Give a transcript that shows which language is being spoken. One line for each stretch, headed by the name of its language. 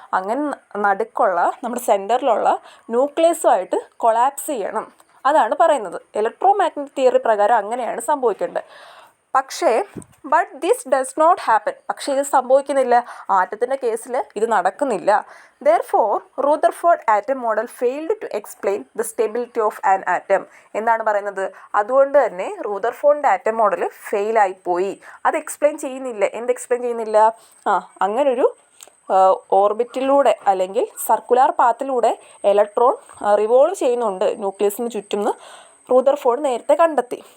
Malayalam: അങ്ങനെ നടുക്കുള്ള നമ്മുടെ സെൻറ്ററിലുള്ള ന്യൂക്ലിയസുമായിട്ട് കൊളാപ്സ് ചെയ്യണം. അതാണ് പറയുന്നത്. ഇലക്ട്രോമാഗ്നറ്റിക് തിയറി പ്രകാരം അങ്ങനെയാണ് സംഭവിക്കേണ്ടത്. പക്ഷേ
English: This does not happen.
Malayalam: പക്ഷേ ഇത് സംഭവിക്കുന്നില്ല. ആറ്റത്തിൻ്റെ കേസിൽ ഇത് നടക്കുന്നില്ല.
English: Therefore, Rutherford atom model failed to explain the stability of an atom.
Malayalam: എന്താണ് പറയുന്നത്? അതുകൊണ്ട് തന്നെ റൂദർഫോർഡിൻ്റെ ആറ്റം മോഡൽ ഫെയിലായിപ്പോയി. അത് എക്സ്പ്ലെയിൻ ചെയ്യുന്നില്ല. എന്ത് എക്സ്പ്ലെയിൻ ചെയ്യുന്നില്ല? അങ്ങനൊരു ഓർബിറ്റിലൂടെ അല്ലെങ്കിൽ സർക്കുലർ പാത്തിലൂടെ ഇലക്ട്രോൺ റിവോൾവ് ചെയ്യുന്നുണ്ട് ന്യൂക്ലിയസിന് ചുറ്റും റൂദർഫോർഡ് നേരത്തെ കണ്ടെത്തി.